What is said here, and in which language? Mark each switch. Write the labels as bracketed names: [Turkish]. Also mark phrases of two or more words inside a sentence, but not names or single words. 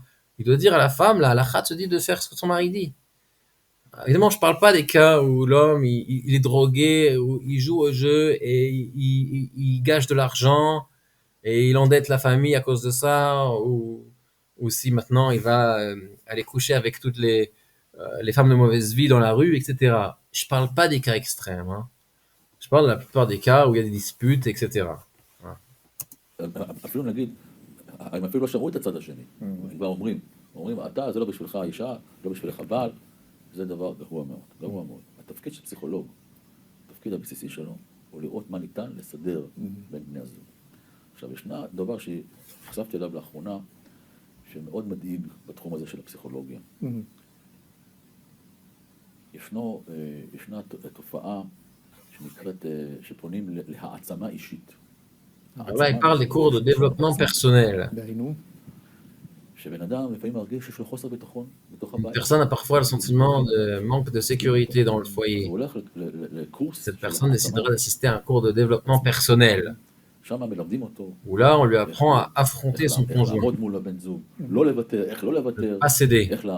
[French] Il doit dire à la femme, la halakha se dit de faire ce que son mari dit. Évidemment, je parle pas des cas où l'homme il est drogué, où il joue au jeu et il gâche de l'argent et il endette la famille à cause de ça, ou si maintenant il va aller coucher avec toutes les femmes de mauvaise vie dans la rue, etc. Je parle pas des cas extrêmes. Hein. Je parle de la plupart des cas où il y a des disputes, etc. [Hebrew] אפילו נגיד, הם אפילו לא שמעו את הצד השני, הם כבר אומרים, אתה זה לא בשבילך אישה, לא בשבילך בעל, זה דבר גרוע מאוד, גרוע מאוד. התפקיד של פסיכולוג, התפקיד הבסיסי שלו, הוא לראות מה ניתן לסדר בין בני הזוג. עכשיו, ישנה דבר שחשפתי אליו לאחרונה, שמאוד מדאיג בתחום הזה של הפסיכולוגיה. ישנה תופעה שנקראת, שפונים להעצמה אישית. [French] Là, il parle des cours de développement personnel. Une personne a parfois le sentiment de manque de sécurité dans le foyer. Cette personne décidera d'assister à un cours de développement personnel, où là, on lui apprend à affronter son conjoint, ne pas céder.